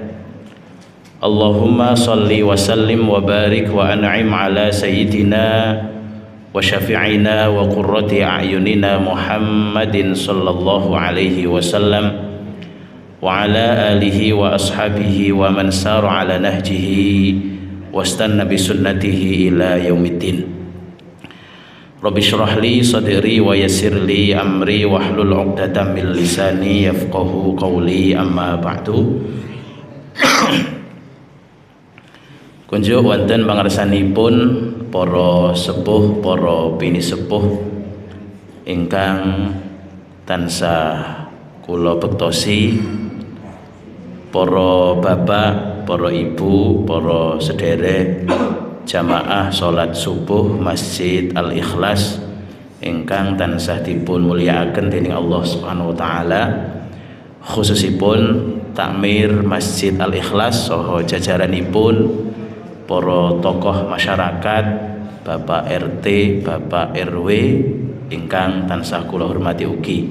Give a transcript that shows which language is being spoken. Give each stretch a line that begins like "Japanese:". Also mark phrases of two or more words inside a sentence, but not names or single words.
Arabic: اللهم صل وسلم وبارك وأنعم على سيدنا وشفيعنا وقرة أعيننا محمد صلى الله عليه وسلم وعلى آله وأصحابه ومن سار على نهجه واستن بسنته إلى يوم الدين. رب اشرح لي صدري ويسر لي أمري واحلل عقدة من لساني يفقهوا قولي، أما بعد.
Javanese: Kunjuk wonten pangarsanipun para sepuh, para bini sepuh ingkang tansah kula bektosi, para bapak, para ibu, para sederek jamaah salat subuh Masjid Al-Ikhlas ingkang tansah dipun mulyakaken dening Allah
Arabic: سبحانه وتعالى,
Javanese: khususipun takmir Masjid Al-Ikhlas saha jajaranipun, para tokoh masyarakat, Bapak RT, Bapak RW ingkang tansah kula hormati ugi.